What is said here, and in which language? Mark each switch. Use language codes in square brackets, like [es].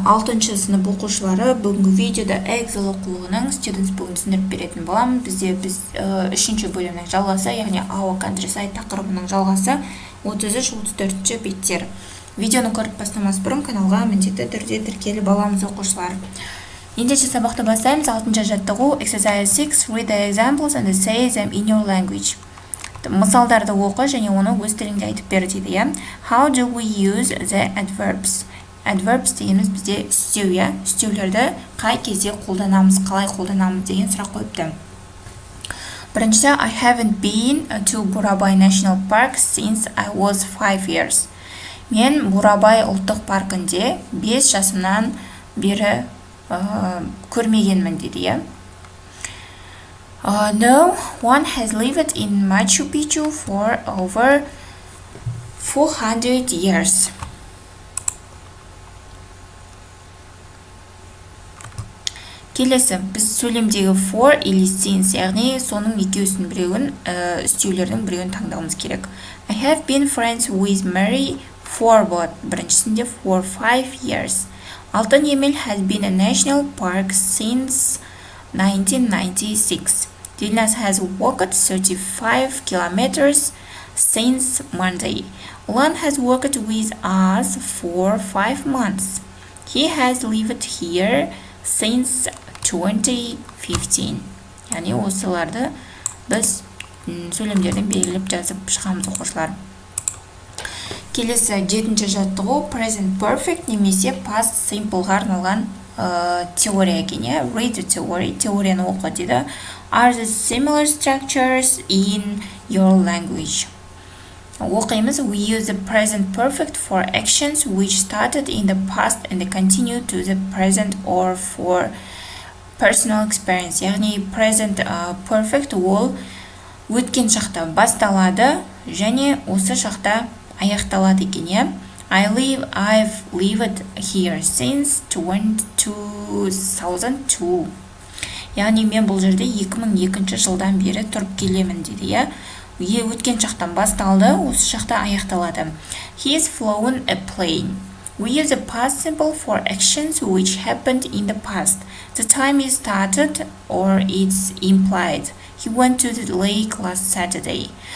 [kk] 6-шы сынып оқушылары бүгінгі видеода Эксель оқулығының Students бүгін түсіндіріп беретін боламын. Біз 3-ші бөлімнің жалғасы, яғни Our Contryside тақырыбының жалғасы 33-34 беттер. Видеоны көріп бастамас бұрын каналға міндетті түрде тіркеліп аламыз оқушылар. Ендеше сабақты бастаймыз. 6-шы жаттығу Exercise 6. [en] Read the examples and say them in your language. [kk] Мысалдарды оқы және оны өз тіліңде айтып бер дейді. [en] How do we use the adverbs? [kk] Adverbs дегеніміз бізде істеу, істеулерді қай кезде қолданамыз, қалай қолданамыз деген сұрақ қойыпты. Біріншісі, [en] I haven't been to Бурабай National Park since I was 5 years. [kk] Мен Бурабай ұлттық паркінде 5 жасымнан бері көрмегенмін дейді. [en] No one has lived in Machu Picchu for over 400 years. [kk] Келесі, біз сөйлемдегі for или since, яғни соның екеуісінің біреуін, істеулердің біреуін таңдауымыз керек. [en] I have been friends with Mary for what? [kk] Біріншісінде [en] for 5 years. Алтын Емел has been a national park since 1996. Dilnas has walked 35 kilometers since Monday. Ulan has worked with us for 5 months. He has lived here since 2015. [kk] Яғни осыларды біз сөйлемдерден белгілеп жазып шығамыз оқушылар. Келесі 7-ші жаттығу present perfect немесе past simpleға арналған теория екен. [en] Read the theory, [kk] теорияны оқы дейді. [en] Are the similar structures in your language? [kk] Оқимыз. [en] We use the present perfect for actions which started in the past and continue to the present or for personal experience. [kk] Яғни present perfect ол өткен шақта басталады және осы шақта аяқталады екен. [en] I've lived here since 2002. [kk] Яғни мен бұл жерде 2002 жылдан бері тұрып келемін дейді. Өткен шақтан басталды, осы шақта аяқталады. [en] He has flown a plane. We use a past simple for actions which happened in the past. The time is started or it's implied. He went to the lake last Saturday.